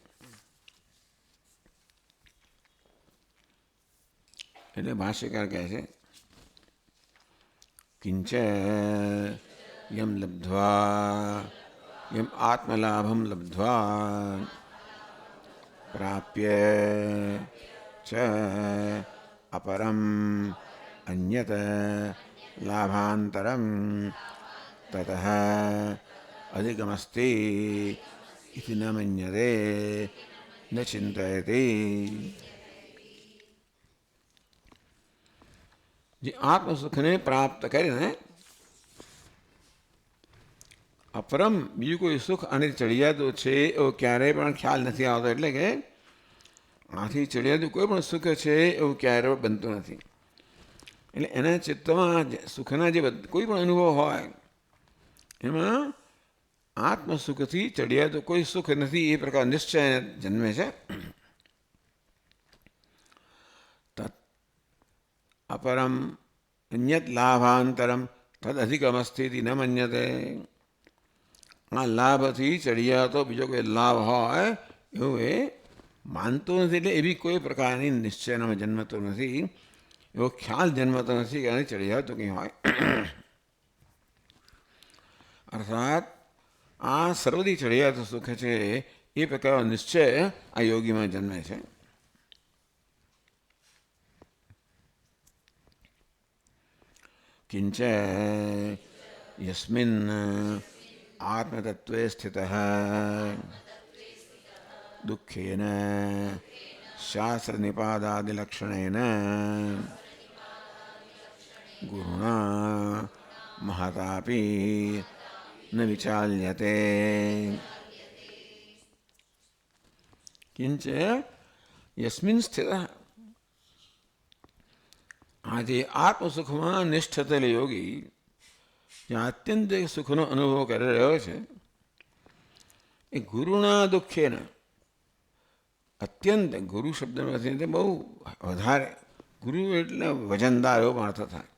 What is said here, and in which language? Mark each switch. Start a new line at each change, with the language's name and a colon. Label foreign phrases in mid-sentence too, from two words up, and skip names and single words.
Gujarati: એટલે ભાષ્યકાર કહે છે
Sanskrit: किंच यम लब्ध्वा यम आत्मलाभम लब्ध्वा प्राप्य च अपरम अन्यत लाभांतरम ततः अधिकमस्ति इति न मन्यते न चिंतयति।
Gujarati: જે આત્મસુખને પ્રાપ્ત કરીને અપરમ બીજું કોઈ સુખ આની ચડિયાતું છે એવો ક્યારેય પણ ખ્યાલ નથી આવતો. એટલે કે આથી ચડિયાતું કોઈ પણ સુખ છે એવું ક્યારેય બનતું નથી. એટલે એના ચિત્તમાં સુખના જે કોઈ પણ અનુભવ હોય એમાં આત્મસુખથી ચડિયાતું કોઈ સુખ નથી એ પ્રકાર નિશ્ચય જન્મે છે.
Sanskrit: अपरम अन्यत लाभांतरम तद अधिकमस्ति न मन्यते.
Gujarati: આ લાભથી ચડિયા તો બીજો કોઈ લાભ હોય એવું એ માનતો નથી. એટલે એવી કોઈ પ્રકારની નિશ્ચયમાં જન્મતો નથી, એવો ખ્યાલ જન્મતો નથી કે આની ચડિયા તો કંઈ હોય. અર્થાત આ સર્વથી ચડિયાતું સુખ છે એ પ્રકારનો નિશ્ચય આ યોગીમાં જન્મે છે.
Sanskrit: किंच यस्मिन् आत्मतत्त्वे स्थितः दुःखेन शास्त्रनिपादादिलक्षणेन गुरुणा महतापि न विचाल्यते. किंच यस्मिन् स्थितः
Gujarati: આજે આત્મસુખમાં નિષ્ઠ થયેલો યોગી જ્યાં આત્યંતિક સુખનો અનુભવ કરી રહ્યો છે એ ગુરુના દુઃખેના અત્યંત ગુરુ શબ્દમાંથી બહુ વધારે ગુરુ એટલે વજનદાર એવો પણ અર્થ થાય.